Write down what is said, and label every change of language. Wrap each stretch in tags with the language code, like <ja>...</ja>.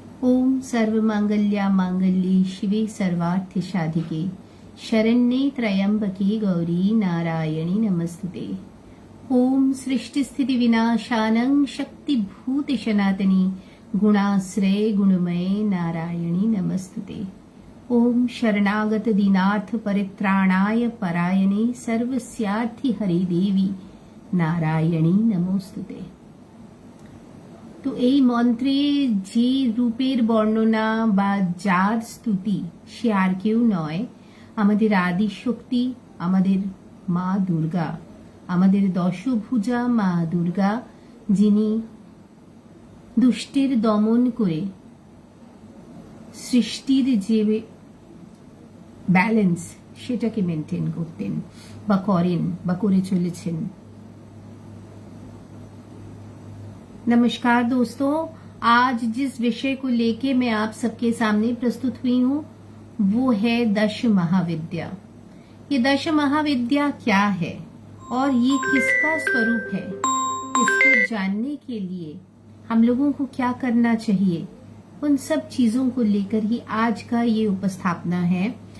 <sa>ओम सर्वमंगल्या मांगल्ये शिवे सर्वार्थ साधिके शरण्ये त्र्यंबके गौरी नारायणी नमस्तुते। ओम सृष्टि स्थिति विनाशानं शक्तिभूत सनातनी गुणाश्रय गुणमय नारायणी नमस्तुते। ओम शरणागत दीनार्थ परित्राणाय परायणे सर्वस्यार्थि हरि देवी नारायणी नमोस्तुते।</sa> <bn>তো এই মন্ত্রে যে রূপের বর্ণনা বা যার স্তুতি, সে আর কেউ নয়, আমাদের আদি শক্তি, আমাদের মা দুর্গা, আমাদের দশভুজা মা দুর্গা, যিনি দুষ্টের দমন করে সৃষ্টির যে ব্যালেন্স সেটাকে মেনটেন করতেন বা করেন বা করে চলেছেন।</bn> <hi>नमस्कार दोस्तों, आज जिस विषय को लेके मैं आप सबके सामने प्रस्तुत हुई हूँ वो है दश महाविद्या। ये दश महाविद्या क्या है और ये किसका स्वरूप है, इसको जानने के लिए हम लोगों को क्या करना चाहिए, उन सब चीजों को लेकर ही आज का ये उपस्थापना है।</hi>